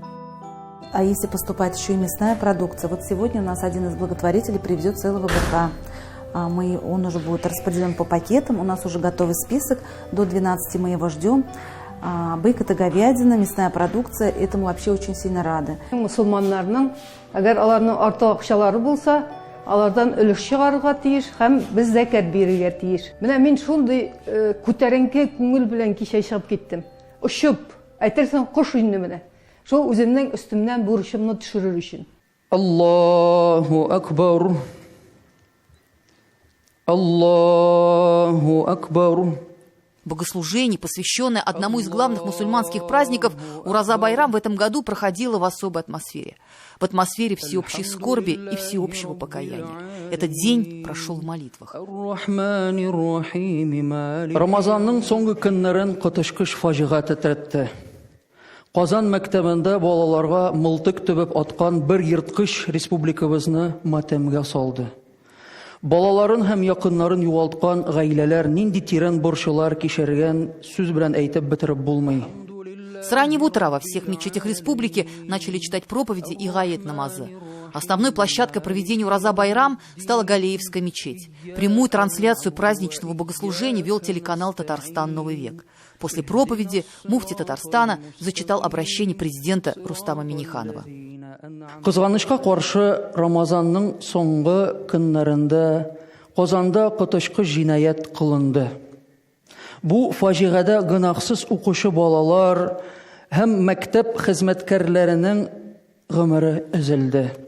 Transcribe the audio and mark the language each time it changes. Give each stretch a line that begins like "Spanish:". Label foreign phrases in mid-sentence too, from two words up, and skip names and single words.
Russian: А если поступает еще и мясная продукция? Вот сегодня у нас один из благотворителей привезет целого быка. Он уже будет распределен по пакетам. У нас уже готовый список. До 12 мы его ждем. Бык – это говядина, мясная продукция. Этому вообще очень сильно рады.
Tatar: Мусульманнарның, әгәр аларның арты акчалары булса, алардан өлеш чыгарырга тиеш һәм без зәкят бирергә тиеш. Менә мин шундый күтәренке күңел белән кичә чыгып киттем. Ошып, әйтерсең кош инде менә. Шул үземнең өстемнән бурычымны төшерер өчен.
Arabic: الله أكبر. الله أكبر.
Russian: Богослужение, посвященное одному из главных мусульманских праздников, Ураза Байрам в этом году проходило в особой атмосфере. В атмосфере всеобщей скорби и всеобщего покаяния. Этот день прошел в молитвах.
Tatar: Рамазанның соңгы көннәрен котышкыш фаҗига тетрәтте. Казан мәктәбендә балаларга мылтык төбәп аткан бер ерткыч республикабызны матәмгә салды. Балаларын һәм якыннарын югалткан гаиләләр нинди тирән борчулар кичергән сүз белән әйтеп бетереп булмый.
Russian: С раннего утра во всех мечетях республики начали читать проповеди и
Tatar: гаят намазы.
Russian: Основной площадкой проведения Ураза Байрам стала Галеевская мечеть. Прямую трансляцию праздничного богослужения вел телеканал «Татарстан. Новый век». После проповеди муфти Татарстана зачитал обращение президента Рустама Минниханова.
Tatar: Кызганычка каршы, Рамазанның соңгы көннәрендә Казанда коточкыч җинаят кылынды. Бу фаҗигадә гынахсыз укучы балалар һәм мәктәп хезмәткәрләренең гомере өзелде.